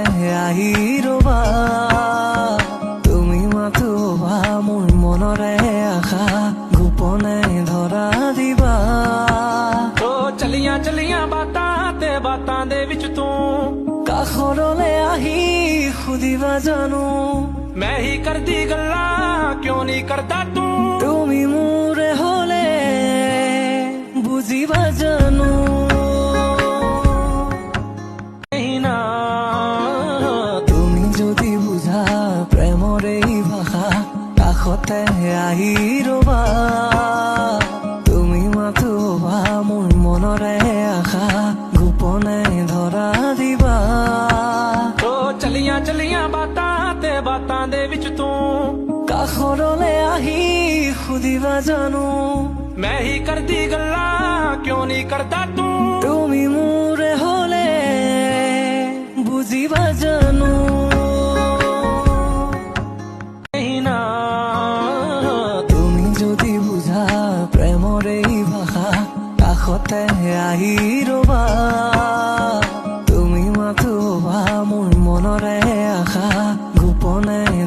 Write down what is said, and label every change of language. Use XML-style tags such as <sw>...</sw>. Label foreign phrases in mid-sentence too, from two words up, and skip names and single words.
<as>আহি ৰবা তুমি মাতোবা মোৰ মনৰে আশা গোপনে ধৰা দিবা</as> <pa>ਚਲੀਆਂ ਚਲੀਆਂ ਬਾਤਾਂ ਦੇ ਵਿੱਚ ਤੂੰ</pa> <as>কাষৰলে আহি সুধিবা জানো</as> <pa>ਮੈਂ ਹੀ ਕਰਦੀ ਗੱਲਾਂ ਕਿਉਂ ਨਹੀਂ ਕਰਦਾ ਤੂੰ</pa> <as>তুমি মোৰে হলে বুজিবা জানো</as> <pa>ਨਹੀਂ না</pa> <as>তুমি যদি বুঝা প্ৰেমৰ এই ভাষা কাষতে আহি ৰবা তুমি মাতোবা মোৰ মনৰে আশা গোপনে ধৰা দিবা</as> <pa>ਚਲੀਆਂ ਚਲੀਆਂ ਬਾਤਾਂ ਦੇ ਵਿੱਚ ਤੂੰ</pa> <as>কাষৰলে আহি সুধিবা জানো</as> <pa>ਮੈਂ ਹੀ ਕਰਦੀ ਗੱਲਾਂ ਕਿਉਂ ਨਹੀਂ ਕਰਦਾ ਤੂੰ</pa> <as>তুমি মোৰে হলে বুজিবা জানো</as> <pa>ਨਹੀਂ না</pa> <as>তুমি যদি বুঝা প্ৰেমৰ এই ভাষা কাষতে আহি ৰবা তুমি মাতোবা মোৰ মনৰে আশা গোপনে</as>